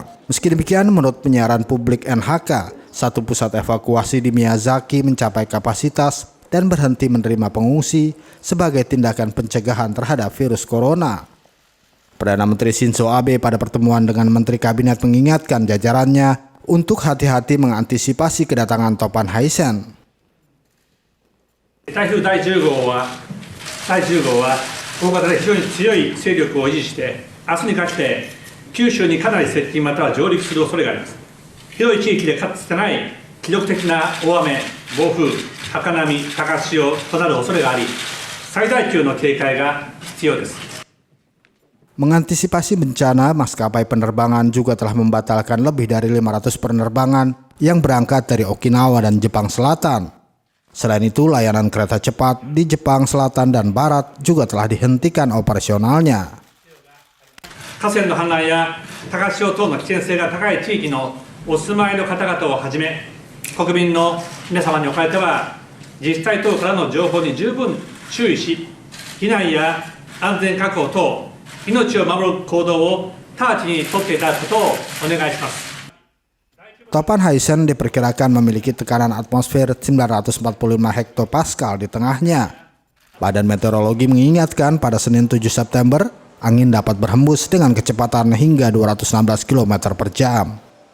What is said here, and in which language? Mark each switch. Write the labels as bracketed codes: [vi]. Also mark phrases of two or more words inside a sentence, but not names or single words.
[id] Meski demikian, menurut penyiaran publik NHK, satu pusat evakuasi di Miyazaki mencapai kapasitas dan berhenti menerima pengungsi sebagai tindakan pencegahan terhadap virus corona. Perdana Menteri Shinzo Abe pada pertemuan dengan Menteri Kabinet mengingatkan jajarannya untuk hati-hati mengantisipasi kedatangan topan Haisen. [ja] 台風第10号は大型で非常に強い勢力を維持して明日にかけて九州にかなり接近または上陸する恐れがあります。広い地域でかつてない記録的な大雨、暴風、高波、高潮となる恐れがあり、最大級の警戒が必要です。 [id] Mengantisipasi bencana, maskapai penerbangan juga telah membatalkan lebih dari 500 penerbangan yang berangkat dari Okinawa dan Jepang Selatan. Selain itu, layanan kereta cepat di Jepang Selatan dan Barat juga telah dihentikan operasionalnya. [ja] 河川の氾濫や高潮等の危険性が高い地域のお住まいの方々をはじめ、国民の皆様におかれては、自治体等からの情報に十分注意し、避難や安全確保等、命を守る行動を直ちに取っていただくことをお願いします。 [id] Topan Haisen diperkirakan memiliki tekanan atmosfer 945 hektopascal di tengahnya. Badan Meteorologi mengingatkan pada Senin 7 September, angin dapat berhembus dengan kecepatan hingga 216 km per jam.